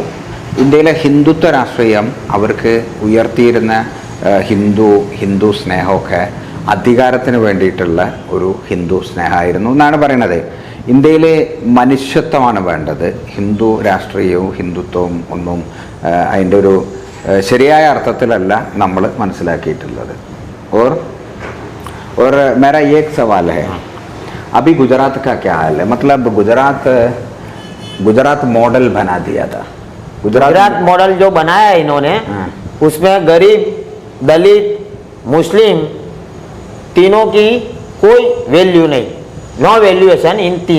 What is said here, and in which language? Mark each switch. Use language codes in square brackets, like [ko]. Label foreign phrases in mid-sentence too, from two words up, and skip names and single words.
[ml] ഇന്ത്യയിലെ ഹിന്ദുത്വ രാഷ്ട്രീയം അവർക്ക് ഉയർത്തിയിരുന്ന ഹിന്ദു സ്നേഹമൊക്കെ അധികാരത്തിന് വേണ്ടിയിട്ടുള്ള ഒരു ഹിന്ദു സ്നേഹമായിരുന്നു എന്നാണ് പറയുന്നത്. ഇന്ത്യയിലെ മനുഷ്യത്വമാണ് വേണ്ടത്. ഹിന്ദു രാഷ്ട്രീയവും ഹിന്ദുത്വവും ഒന്നും അതിൻ്റെ ഒരു ശരിയായ അർത്ഥത്തിലല്ല നമ്മൾ മനസ്സിലാക്കിയിട്ടുള്ളത്. [hi] और मेरा ये एक सवाल है, अभी गुजरात का क्या हाल है? मतलब गुजरात मॉडल बना दिया था. गुजरात मॉडल जो बनाया है इन्होंने, उसमें गरीब, दलित, मुस्लिम तीनों की कोई वैल्यू नहीं, [en] no valuation [hi] इन तीन.